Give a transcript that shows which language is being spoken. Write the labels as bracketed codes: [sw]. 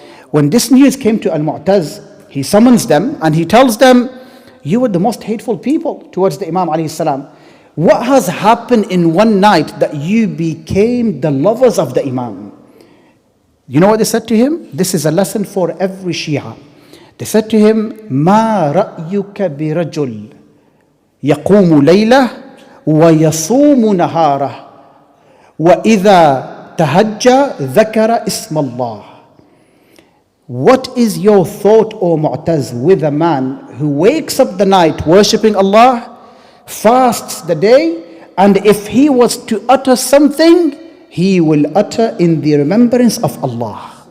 [en] When this news came to Al-Mu'taz, he summons them and he tells them, you were the most hateful people towards the Imam alayhi salam. What has happened in one night that you became the lovers of the Imam? You know what they said to him? This is a lesson for every Shia. They said to him, [ar] مَا رَأْيُكَ بِرَجُلٍ يَقُومُ لَيْلَهُ وَيَصُومُ نَهَارَهُ وَإِذَا تَهَجَّى ذَكَرَ اسْمَ اللَّهِ. [en] What is your thought, O Mu'taz, with a man who wakes up the night worshipping Allah, fasts the day, and if he was to utter something, he will utter in the remembrance of Allah.